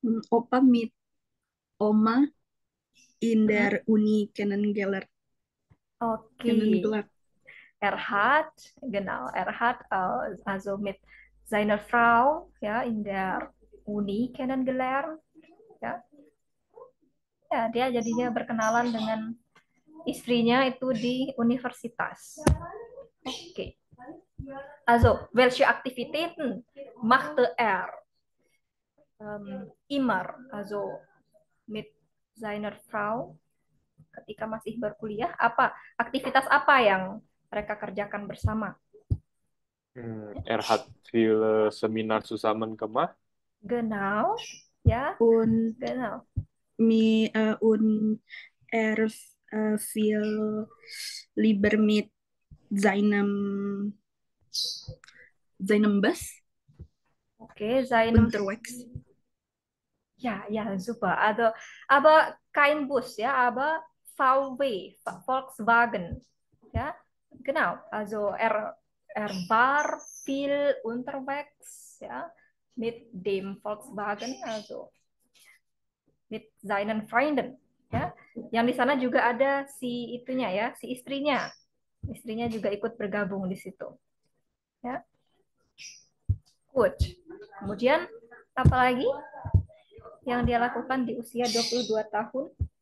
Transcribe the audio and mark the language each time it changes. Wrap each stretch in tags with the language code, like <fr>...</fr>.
<de>Opa mit Oma in der Uni kennengelernt. Okay. Er hat also mit seiner Frau ja in der Uni kennengelernt.</de> <id>Ja, ya dia jadinya berkenalan dengan istrinya itu di universitas. Okay.</id> <de>Also, welche Aktivitäten machte er immer, also mit seiner Frau</de> <id>ketika masih berkuliah? Aktivitas apa yang mereka kerjakan bersama?</id> <de>Er hat viele Seminar zusammen gemacht. Genau, ja, Und genau. Und er viel lieber mit seinem Bus Okay, seinem unterwegs. Ja, super. Also, aber kein Bus, ja, aber VW, Volkswagen. Ja, genau. Also er war viel unterwegs, ja, mit dem Volkswagen, also mit seinen Freunden, ya.</de> <id>Yang di sana juga ada si itunya ya, si istrinya. Istrinya juga ikut bergabung di situ. Ya. Good. Kemudian apa lagi yang dia lakukan di usia 22 tahun?</id>